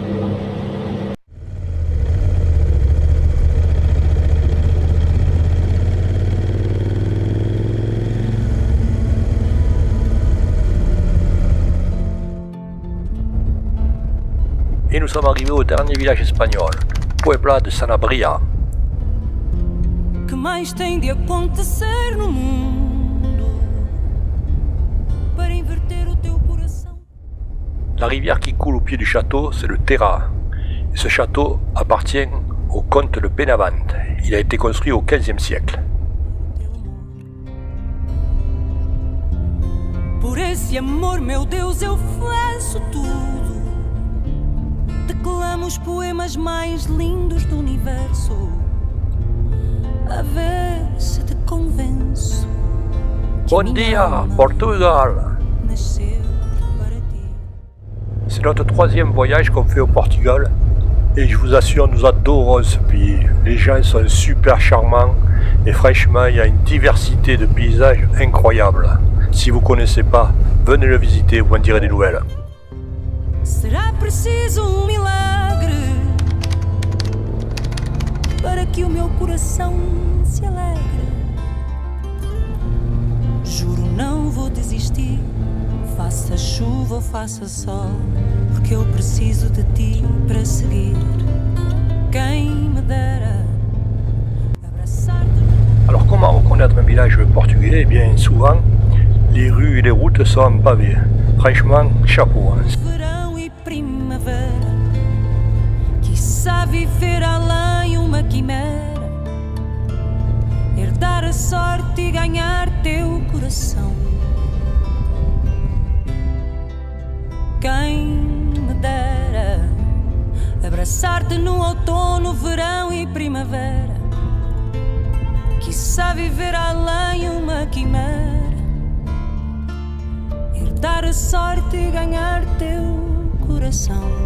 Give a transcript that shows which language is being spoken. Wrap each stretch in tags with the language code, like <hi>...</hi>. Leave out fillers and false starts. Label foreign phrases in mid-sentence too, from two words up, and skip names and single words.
<fr>Et nous sommes arrivés au dernier village espagnol, Puebla de Sanabria.</fr> <pt>Que mais tem de acontecer no mundo para inverter o teu coração?</pt> <fr>La rivière qui coule au pied du château, c'est le Terra. Et ce château appartient au comte de Benavente. Il a été construit au XVe siècle.</fr> <pt>Por esse amor, meu Deus, eu faço tudo. Declamo os poemas mais lindos do universo. A ver se te convenço. Bon dia, Portugal!</pt> <fr>C'est notre 3e voyage qu'on fait au Portugal. Et je vous assure, nous adorons ce pays. Les gens sont super charmants. Et franchement, il y a une diversité de paysages incroyable. Si vous ne connaissez pas, venez le visiter, vous en direz des nouvelles.</fr> <pt>Será preciso milagre para que o meu coração se alegre. Juro, não vou desistir, faça chuva ou faça sol, porque eu preciso de ti para seguir. Quem me dera abraçar-te.</pt> <fr>Alors comment reconnaître un village portugais? Eh bien souvent, les rues et les routes sont en pavé. Franchement, chapeau. Hein.</fr> <pt>Verão e primavera, quiçá viver além uma quimera, herdar a sorte e ganhar teu coração. Quem me dera abraçar-te no outono, verão e primavera, quiçá viver além uma quimera, herdar a sorte e ganhar teu coração.</pt>